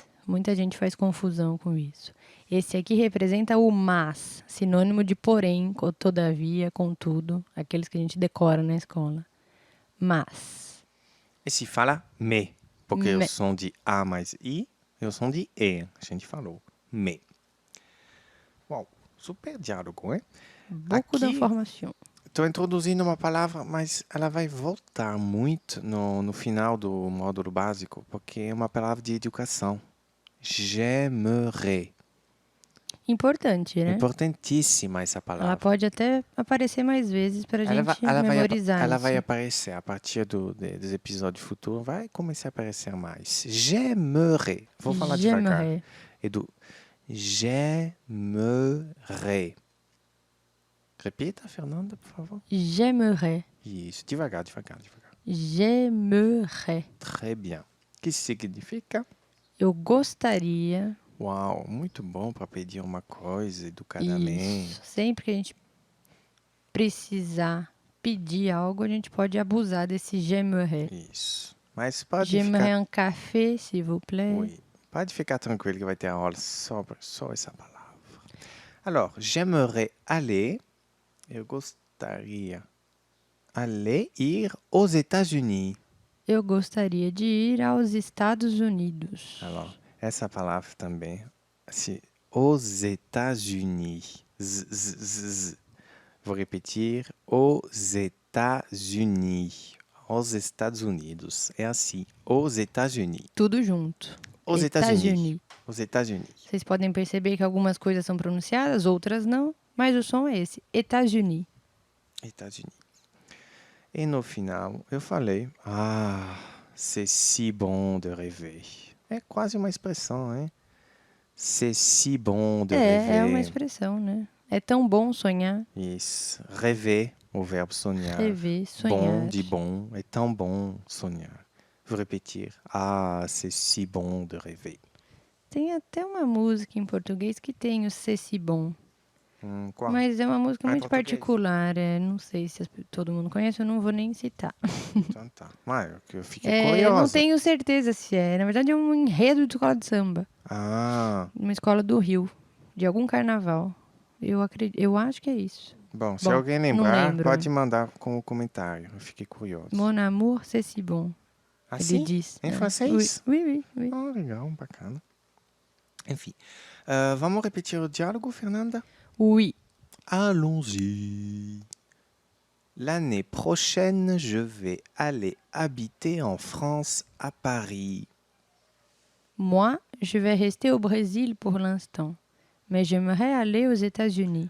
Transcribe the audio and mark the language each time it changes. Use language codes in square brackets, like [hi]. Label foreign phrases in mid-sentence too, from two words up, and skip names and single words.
[pt] Muita gente faz confusão com isso. Esse aqui representa o mas, sinônimo de porém, todavia, contudo, aqueles que a gente decora na escola. Mas. E se fala mais, porque o Me. som de A mais I e o som de E, a gente falou. Mais. Uau, super diálogo, hein? [fr] Beaucoup d'informations. [pt] Estou introduzindo uma palavra, mas ela vai voltar muito no final do módulo básico, porque é uma palavra de educação. [fr] J'aimerais. [pt] Importante, né? Importantíssima essa palavra. Ela pode até aparecer mais vezes para a gente memorizar ela isso. vai aparecer a partir dos episódios futuros, vai começar a aparecer mais. J'aimerais. Vou falar devagar. Edu, j'aimerais. Repita, Fernanda, por favor. [fr] J'aimerais. [pt] Isso, devagar, devagar, devagar. [fr] J'aimerais. Très bien. [pt] Que significa? Eu gostaria. Uau, muito bom para pedir uma coisa educadamente. Isso. Sempre que a gente precisar pedir algo, a gente pode abusar desse j'aimerais. Isso. Mas pode [fr] J'aimerais [pt] ficar... [fr] un café, s'il vous plaît. Oui. [pt] Pode ficar tranquilo que vai ter a aula só essa palavra. [fr] Alors, j'aimerais aller... [pt] Eu gostaria ir aos États-Unis. Eu gostaria de ir aos Estados Unidos. Alors, essa palavra também, assim, os États-Unis. Vou repetir, os États-Unis. Os Estados Unidos. É assim, os États-Unis. Tudo junto. Os États-Unis. Os États-Unis. Vocês podem perceber que algumas coisas são pronunciadas, outras não, mas o som é esse, États-Unis. États-Unis. E no final, eu falei, [fr] c'est si bon de rêver. [pt] É quase uma expressão, hein? [fr] C'est si bon de rêver. [pt] É uma expressão, né? É tão bom sonhar. Isso. Rêver, o verbo sonhar. Rêver, sonhar. Bom de bom, é tão bom sonhar. Vou repetir. [fr] C'est si bon de rêver. [pt] Tem até uma música em português que tem o C'est si bon. Qual? Mas é uma música muito português? particular. Não sei se todo mundo conhece, eu não vou nem citar. Então tá. Mas eu fiquei curiosa. Não tenho certeza se é. Na verdade é um enredo de escola de samba. Uma escola do Rio. De algum carnaval. Eu acho que é isso. Bom, se alguém lembrar, lembro. pode mandar como comentário. Eu fiquei curioso. [fr] Mon amour, c'est si bon. [pt] Assim? Ele diz. Em francês? [fr] Oui. [pt] Legal, bacana. Enfim, vamos repetir o diálogo, Fernanda? [fr] Oui. Allons-y. L'année prochaine, je vais aller habiter en France, à Paris. Moi, je vais rester au Brésil pour l'instant. Mais j'aimerais aller aux États-Unis.